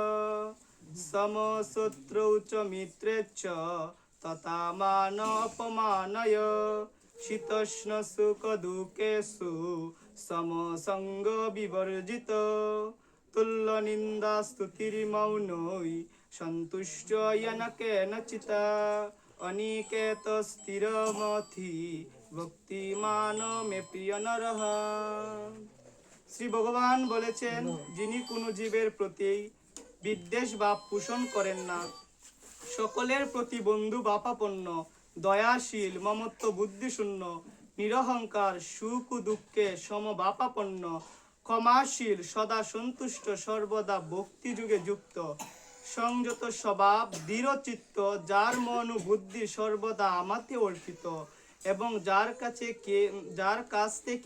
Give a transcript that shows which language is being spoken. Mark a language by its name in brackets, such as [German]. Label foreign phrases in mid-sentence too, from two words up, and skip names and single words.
[Sanskrit] समशत्रौ च मित्रे च तथा मान अपमानय शीतोष्ण सुख दुःखेषु समसंग विवर्जित तुल्य निंदा स्तुतिर्मौनै सन्तुष्ट येन केनचित् अनिकेत स्थिरमति भक्तिमान मे प्रिय नरः। [Bangla] শ্রী ভগবান বলেছেন, যিনি কোনো জীবের প্রতি বিদ্বেষ ভাব পোষণ করেন না, সকলের প্রতি বন্ধু বাপাপন্ন, দয়াশীল, মমত্ব বুদ্ধিশূন্য, নিরহংকার, সুখ ও দুঃখে সমবাপাপন্ন, ক্ষমাশীল, সদা সন্তুষ্ট, সর্বদা ভক্তিযুগে যুক্ত, সংযত স্বভাব, দৃঢ়চিত্ত, যার মন ও বুদ্ধি সর্বদা আমাতে অর্পিত এবং যার কাছ থেকে